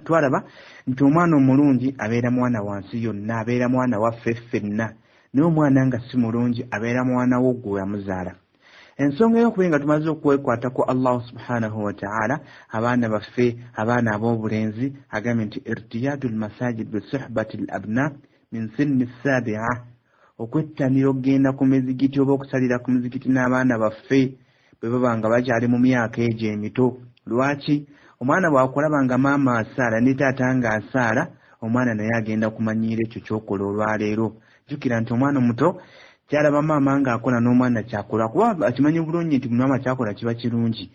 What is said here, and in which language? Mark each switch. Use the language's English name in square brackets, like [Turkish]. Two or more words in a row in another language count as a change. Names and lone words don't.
[Ganda] Twalaba nti omwana omulungi abeera mwana wansi yonna, abeera mwana waffe ffenna. Naye omwana nga si mulungi abeera mwana wo gwe yamuzaala. Ensonga y'okuba nga tumaze okwekwatako Allah [Arabic] سبحانه وتعالى, [Ganda] abaana baffe, abaana ab'obulenzi, agambye nti [Arabic] ارتياد المساجد بصحبة الأبناء من سن السابعة, [Ganda] okwettanira okugenda ku mizigiti oba okusalira ku mizigiti n'abaana baffe bwe baba nga bakyali mu myaka egyo emito. Lwaki? Omwana bw'akulaba nga maama asaala ne taata nga asaala, omwana naye agenda kumanyiira ekyo ky'okola olwaleero. Jjukira nti omwana omuto kyalaba maama ng'akola n'omwana kyakola, kuba akimanyi bulungi nti maama kyakola kiba kirungi.